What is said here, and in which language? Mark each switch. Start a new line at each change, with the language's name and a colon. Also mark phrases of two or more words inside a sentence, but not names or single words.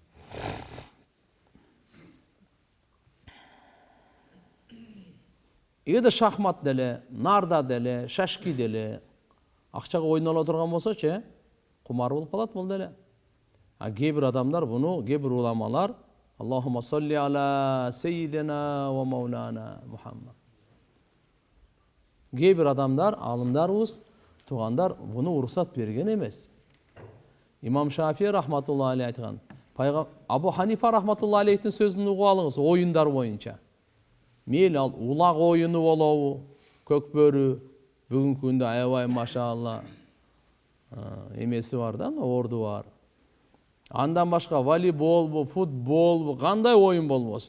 Kyrgyz: Эгерде шахмат деле, нарда деле, шашки деле акчага ойнола турган болсочу, кумар болуп калат бул деле. Кээ бир адамдар буну, кээ бир уламалар
Arabic: اللهم صل على سيدنا ومولانا محمد.
Kyrgyz: Кээ бир адамдар, алымдарыбыз, тугандар буну уруксат берген эмес. Имам Шафии
Arabic: رحمة الله عليه
Kyrgyz: айткан, Абу Ханифа
Arabic: رحمة الله عليه
Kyrgyz: сөзүн угуп алыңыз оюндар боюнча. Мейли ал улак оюну болобу, көкбөрү, бүгүнкү күндө аябай машалла эмеси бар да, орду бар. Андан башка волейболбу, футболбу, кандай оюн болбосун.